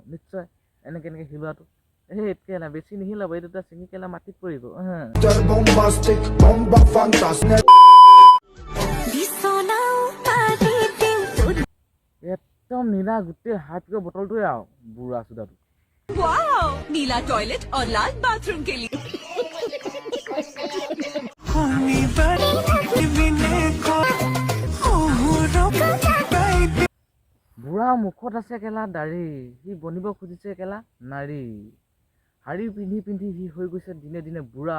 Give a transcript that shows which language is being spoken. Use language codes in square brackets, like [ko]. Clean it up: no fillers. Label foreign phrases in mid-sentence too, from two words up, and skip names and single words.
[as] নিশ্চয় এনেকে হিলোৱাটো। সেই কেলা বেছি নিহিলাব, এই দুটা চিঙি কেলা মাটিত পৰিব। একদম নীলা গোটেই হাৰ্পিকৰ বটলটোৱে আৰু বুঢ়া চুদাটো। [hi] नीला टॉयलेट और लाल बाथरूम के लिए। [as] বুঢ়া মুখত আছে কেলা দাড়ি, সি বনিব খুজিছে কেলা নাৰী। শাৰী পিন্ধি সি হৈ গৈছে দিনে দিনে বুঢ়া।